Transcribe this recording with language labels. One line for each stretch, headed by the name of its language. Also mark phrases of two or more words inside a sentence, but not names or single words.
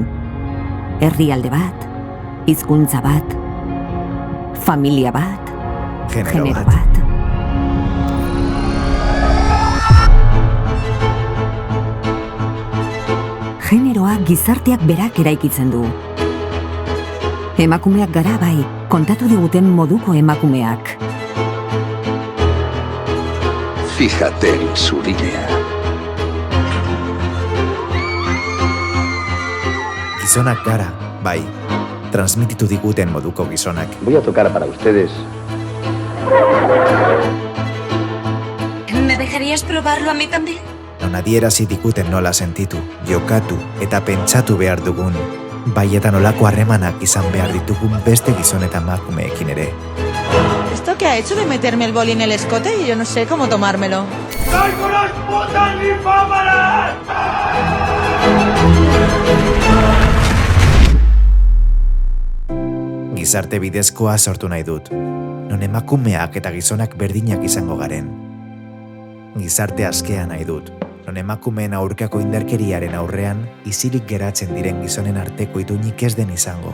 Basque: Herrialde bat, hizkuntza bat, familia bat, genero bat. Generoa gizarteak berak eraikitzen du. Emakumeak gara bai, kontatu diguten moduko emakumeak.
Spanish: Fíjate en su línea.
Basque: Gizonak gara, bai, transmititu diguten moduko gizonak.
Spanish: Voy a tocar para ustedes. ¿Me dejarías probarlo a mí también?
Basque: Non adierazi diguten nola sentitu, jokatu eta pentsatu behar dugun, bai eta nolako harremanak izan behar ditugun beste gizon eta emakumeekin ere.
Spanish: ¿Esto qué ha hecho de meterme el boli en el escote y yo no sé cómo tomármelo? ¡Soy con las putas ninfómanas!
Basque: Gizarte bidezkoa sortu nahi dut, non emakumeak eta gizonak berdinak izango garen. Gizarte askea nahi dut, non emakumeen aurkako indarkeriaren aurrean isilik geratzen diren gizonen arteko itunik ez den izango.